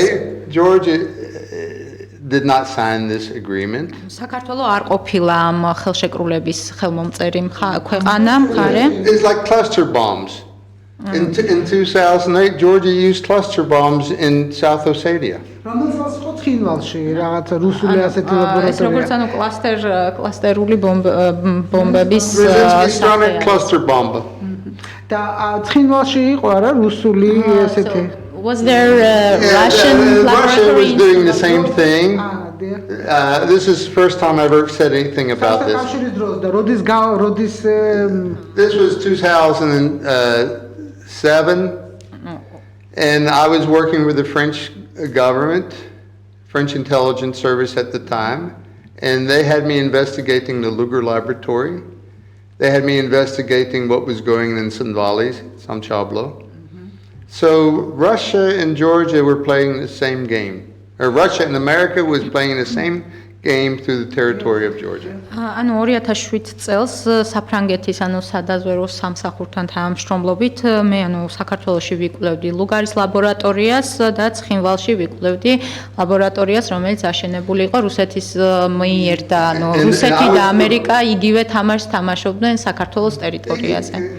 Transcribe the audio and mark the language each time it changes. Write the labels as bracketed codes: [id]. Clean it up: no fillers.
[en] Okay, Georgia did not sign this agreement. [ka] საქართველო არ ყოფილა ამ ხელშეკრულების ხელმომწერი ქვეყანა მხარე. [en] It's like cluster bombs. In 2008, Georgia used cluster bombs in South Ossetia. [ka] რომელსაც ხო ცხინვალში რაღაცა რუსული ასეთი ლაბორატორია. ეს როგორც ანუ კლასტერული ბომბების [en] cluster bomb. [ka] და ცხინვალში იყო არა რუსული ესეთი. [en] Was there Russian Russia was doing the same thing. This is the first time I've ever said anything about this. This was 2007, and I was working with the French government, French intelligence service at the time, and they had me investigating the Luger laboratory. They had me investigating what was going on in Sanvalis, Samchablo. So Russia and Georgia were playing the same game. Or Russia and America was playing the same game through the territory of Georgia. [ka] ანუ 2007 წელს საფრანგეთის ანუ სადაზვერო სამსახურთან თანამშრომლობით მე ანუ საქართველოში ვიკვლევდი ლუგარის ლაბორატორიას და ცხინვალში ვიკვლევდი ლაბორატორიას, რომელიც აშენებული იყო რუსეთის მიერ და ანუ რუსეთი და ამერიკა იგივე თამაშს თამაშობდნენ საქართველოს ტერიტორიაზე.